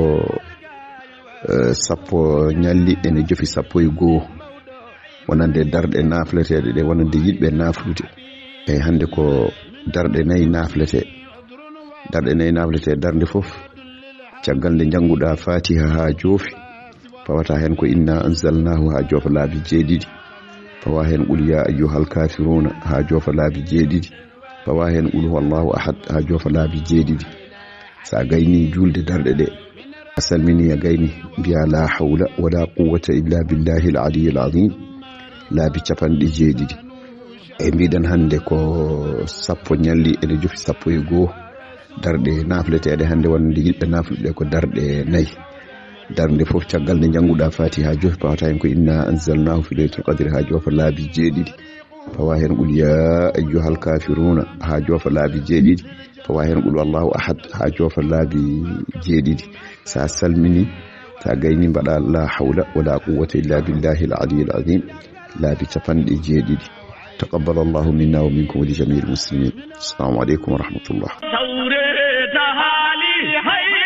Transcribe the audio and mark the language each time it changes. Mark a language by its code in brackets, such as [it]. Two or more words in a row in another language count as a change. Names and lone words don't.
[ff] sappo ñalli ene jofi sappo e goo wonande darɗe nafleteɗe ɗe wonande yiɗɓe naflude e hande ko darɗe nayyi naflete darde fof caggal nde janguɗa fatiha ha joofi pawata hen ko [ar] إنا أنزلناه [ff] ha joofa laabi jeeɗiɗi pawa hen [ar] قل يا أيها الكافرون [ff] ha joofa laabi jeeɗiɗi pawa hen [ar] قل هو الله أحد [ff] ha joofa laabi jeeɗiɗi sa gayni julde darɗe ɗe a salmini a gayni mbiya [ar] لا حول ولا قوة إلا بالله العلي العظيم [ff] laabi capanɗe jeeɗiɗi e mbiɗen hande ko sappo ñalli ene jofi sappo e goo darɗe nafleteɗe hande wonde yiɗɓe nafluɗe ko darɗe nayyi darde fof caggal nde janguɗa fatiha ha joofi pawata hen ko [ar] إنا أنزلناه في ليلة القدر [ff] ha joofa laabi jeeɗiɗi pawa hen [ar] قل يا أيها الكافرون [ff] ha joofa laabi jeeɗiɗi pawa hen [ar] قل والله أحد [ff] ha joofa laabi jeeɗiɗi sa salmini sa gayni mbaɗa [ar] لا حول ولا قوة إلا بالله العلي العظيم [ff] laabi capanɗe jeeɗiɗi [ar] تقبل الله منا ومنكم ولجميع المسلمين السلام عليكم ورحمة الله